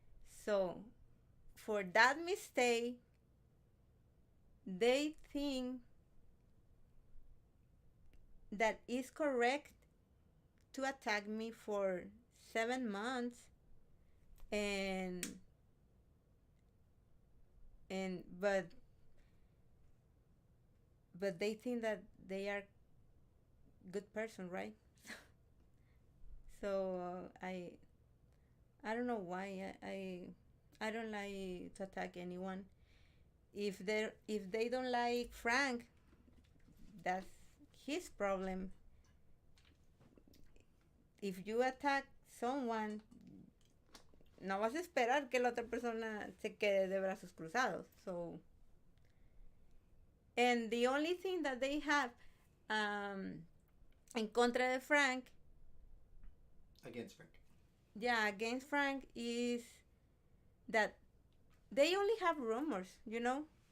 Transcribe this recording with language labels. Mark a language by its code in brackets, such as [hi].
[en] So for that mistake, they think that is correct to attack me for 7 months, and and but they think that they are good person, right? So I don't know why I don't like to attack anyone. If they don't like Frank, that's his problem. If you attack someone, [es] no vas a esperar que la otra persona se quede de brazos cruzados. [en] So, and the only thing that they have [es] en contra de Frank, [en] Against Frank. yeah, against Frank, is that they only have rumors, you know?